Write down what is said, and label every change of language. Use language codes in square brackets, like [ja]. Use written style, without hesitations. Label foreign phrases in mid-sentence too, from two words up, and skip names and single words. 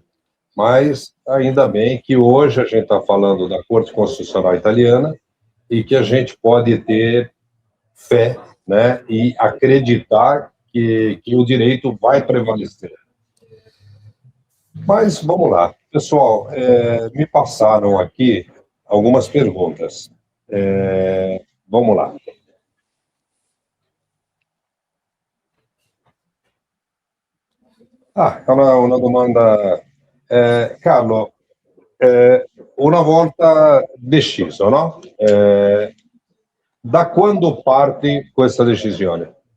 [pt] Mas ainda bem que hoje a gente está falando da Corte Constitucional Italiana e que a gente pode ter fé, né, e acreditar que o direito vai prevalecer. Mas vamos lá. Pessoal, me passaram aqui algumas perguntas. Vamos lá. [it] È una domanda. Carlo, una volta deciso, no? Da quando parti questa decisione?